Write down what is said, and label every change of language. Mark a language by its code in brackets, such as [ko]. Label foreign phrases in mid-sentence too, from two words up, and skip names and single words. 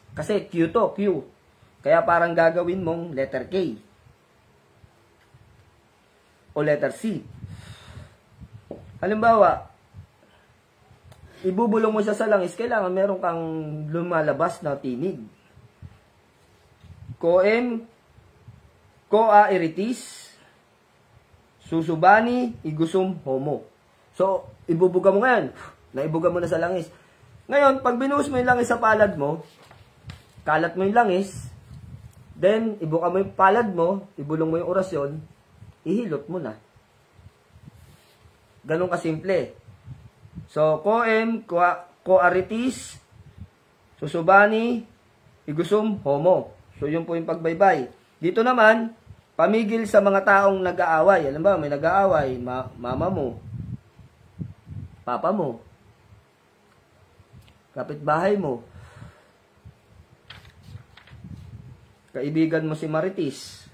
[tl] Kasi Q to, Q. Kaya parang gagawin mong [en] letter K. [tl] O [en] letter C. [tl] Halimbawa, ibubulong mo siya sa langis, kailangan meron kang lumalabas na tinig. [la] Quoa iritis, susubani, igusum, homo. [tl] So, ibubuga mo ngayon. Naibuga mo na sa langis. Ngayon, pag binuhos mo yung langis sa palad mo, kalat mo yung langis, then, ibuka mo yung palad mo, ibulong mo yung orasyon, ihilot mo na. Ganun kasimple. So, [la] koaritis, susubani, igusum, homo. [tl] So, yun po yung pagbaybay. Dito naman, pamigil sa mga taong nag-aaway. Alam ba, may nag-aaway, mama mo, papa mo, kapitbahay mo, kaibigan mo si Maritis.